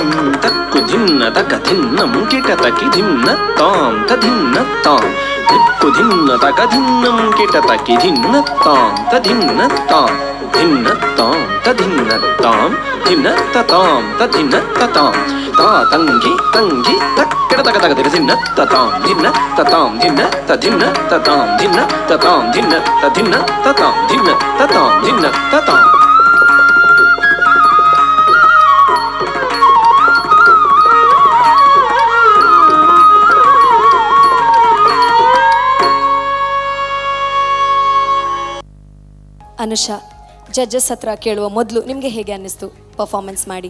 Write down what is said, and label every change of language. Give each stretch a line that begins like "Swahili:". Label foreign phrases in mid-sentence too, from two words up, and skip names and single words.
Kannada: ತಕ್ಕು ಧಿನ್ನ ತಕ ಧಿನ್ನಂ ಕಿಟ ತಕಿ ಧಿನ್ನ ತಾಂ ತಧಿನ್ನ ತಾಂ ದಿಕ್ಕು ಧಿನ್ನ ತಕ ಧಿನ್ನಂ ಕಿಟ ತಕಿ ಧಿನ್ನ ತಾಂ ತಧಿನ್ನ ತಾಂ ಧಿನ್ನ ತಾಂ ತಧಿನ್ನ ತಾಂ ಧಿನ್ನ ತತಾಂ ತಧಿನ್ನ ತತಾಂ ತಾ ತಂಗಿ ತಂಗಿ ತಕ್ಕಿಡ ತಕ ತಕ ಧಿನ್ನ ತತಾಂ ಧಿನ್ನ ತತಾಂ ಧಿನ್ನ ತಧಿನ್ನ ತತಾಂ ಧಿನ್ನ ತತಾಂ ಧಿನ್ನ ತಧಿನ್ನ ತತಾಂ ಧಿನ್ನ ತತಾಂ ಧಿನ್ನ ತತಾಂ ಅನುಷಾ, ಜಡ್ಜಸ್ ಹತ್ರ ಕೇಳುವ ಮೊದಲು ನಿಮಗೆ ಹೇಗೆ ಅನ್ನಿಸ್ತು ಪರ್ಫಾರ್ಮೆನ್ಸ್ ಮಾಡಿ?